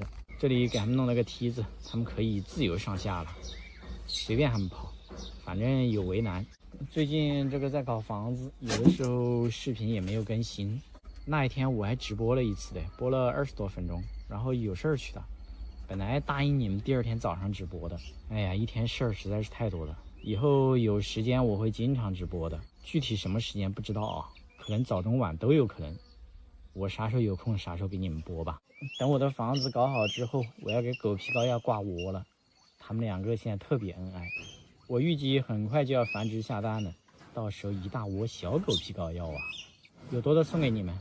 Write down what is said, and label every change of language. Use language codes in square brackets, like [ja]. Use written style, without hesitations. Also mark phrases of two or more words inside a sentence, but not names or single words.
[zh] 這裡給他們弄了個梯子，他們可以自由上下了，隨便他們跑，反正有圍欄。最近這個在搞房子，有的時候視頻也沒有更新。那一天我還直播了一次的，播了20多分鐘，然後有事兒去的。本来答應你們第2天早上直播的，哎呀，一天事兒實在是太多了。以後有時間我會經常直播的，具體什麼時間不知道啊，可能早中晚都有可能。我啥時候有空啥時候給你們播吧。等我的房子搞好之後，我要給狗皮膏药掛窩了。他们2個現在特別恩愛，我預計很快就要繁殖下蛋了，到時候一大窩小狗皮膏藥啊，有多的送給你們。